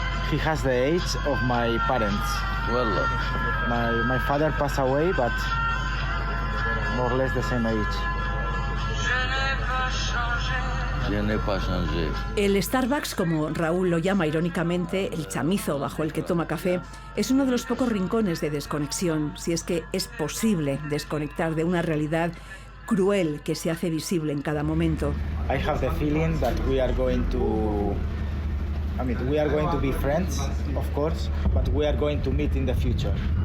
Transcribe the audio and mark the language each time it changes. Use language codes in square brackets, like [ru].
[en] He has the age of my parents. Well, My father passed away, but more or less the same age. [fr] je n'ai pas changé. [es] El Starbucks, como Raúl lo llama irónicamente, el chamizo bajo el que toma café, es uno de los pocos rincones de desconexión, si es que es posible desconectar de una realidad cruel que se hace visible en cada momento. [en] I have the feeling that we are going to be friends, of course, but we are going to meet in the future.